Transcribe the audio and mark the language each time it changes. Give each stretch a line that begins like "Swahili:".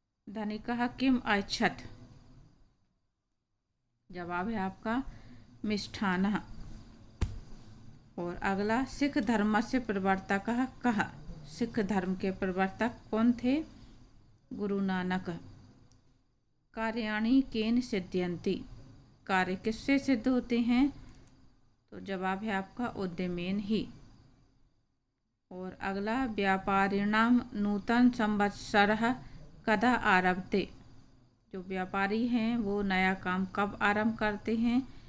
Sanskrit: धनिकः किम ऐच्छत्।
Hindi: जवाब है आपका मिष्ठानः। और अगला,
Sanskrit: सिख धर्मस्य प्रवर्तकः कः।
Hindi: सिख धर्म के प्रवर्तक कौन थे? गुरु नानक।
Sanskrit: कार्याणि केन सिद्ध्यन्ति।
Hindi: कार्य किससे सिद्ध होते हैं? तो जवाब है आपका उद्यमेन ही।
Sanskrit: और अगला, व्यापारिणाम नूतन संवत्सरः कदा आरभते।
Hindi: जो व्यापारी हैं वो नया काम कब आरंभ करते हैं?